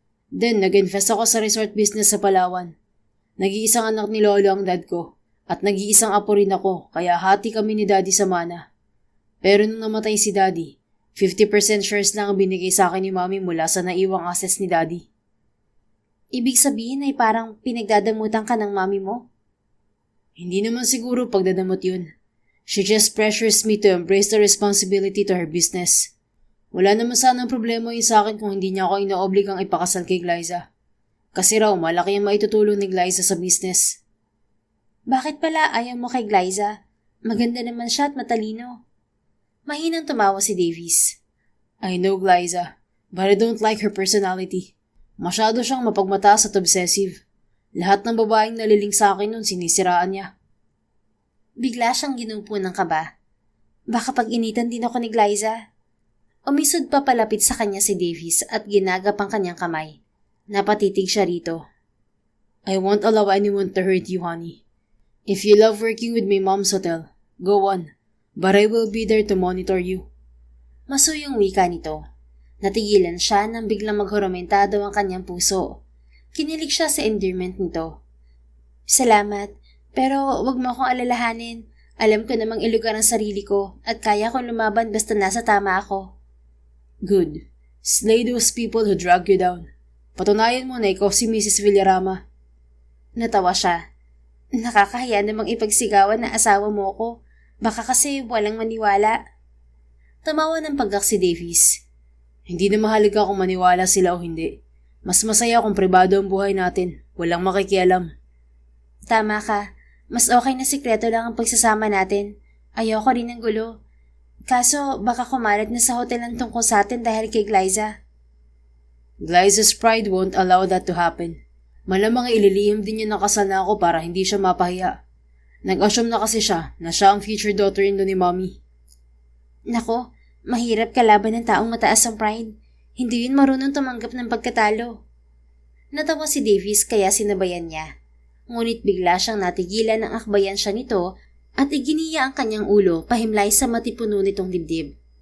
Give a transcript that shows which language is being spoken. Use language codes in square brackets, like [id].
[tl] Then, nag-invest ako sa resort business sa Palawan. Nag-iisang anak ni lolo ang dad ko at nag-iisang apo rin ako kaya hati kami ni daddy sa mana. Pero nung namatay si daddy, 50% shares lang ang binigay sa akin ni mami mula sa naiwang assets ni daddy. Ibig sabihin ay parang pinagdadamutan ka ng mami mo? Hindi naman siguro pagdadamot yun. [en] She just pressures me to embrace the responsibility to her business. [tl] Wala naman sanang problema yun sa akin kung hindi niya ako inoobligang ipakasal kay Glyza. Kasi raw malaki ang maitutulong ni Glyza sa business. Bakit pala ayaw mo kay Glyza? Maganda naman siya at matalino. Mahinang tumawa si Davis. [en] I know Glyza, but I don't like her personality. [tl] Masyado siyang mapagmataas at obsessive. Lahat ng babaeng naliling sa akin nun sinisiraan niya. Bigla siyang ginupo ng kaba. Baka pag-initan din ako ni Glyza. Umisod pa palapit sa kanya si Davis at ginagap ang kanyang kamay. Napatitig siya rito. [en] I won't allow anyone to hurt you, honey. If you love working with my mom's hotel, go on. But I will be there to monitor you. [tl] Masuyong wika nito. Natigilan siya nang biglang maghurumentado ang kanyang puso. Kinilig siya sa endearment nito. Salamat, pero wag mo akong alalahanin. Alam ko namang ilugar ang sarili ko at kaya kong lumaban basta nasa tama ako. [en] Good. Slay those people who drag you down. [tl] Patunayan mo na ikaw si Mrs. Villarama. Natawa siya. Nakakahiya namang ipagsigawan na asawa mo ko. Baka kasi walang maniwala. Tamawa ng paggak si Davis. Hindi na mahalaga kung maniwala sila o hindi. Mas masaya kung pribado ang buhay natin. Walang makikialam. Tama ka. Mas okay na sikreto lang ang pagsasama natin. Ayoko rin ng gulo. Kaso baka kumalat na sa hotel ang tungkol sa atin dahil kay Glyza. [en] Glyza's pride won't allow that to happen. [tl] Malamang ililihim din niya na kasal na ako para hindi siya mapahiya. Nag-assume na kasi siya na siya ang future daughter-in-law ni Mommy. Nako, mahirap kalaban ng taong mataas ang pride. Hindi yun marunong tumanggap ng pagkatalo. Natawa si Davis kaya sinabayan niya. Ngunit bigla siyang natigilan ng akbayan siya nito at iginiya ang kanyang ulo pahimlay sa matipuno nitong dibdib.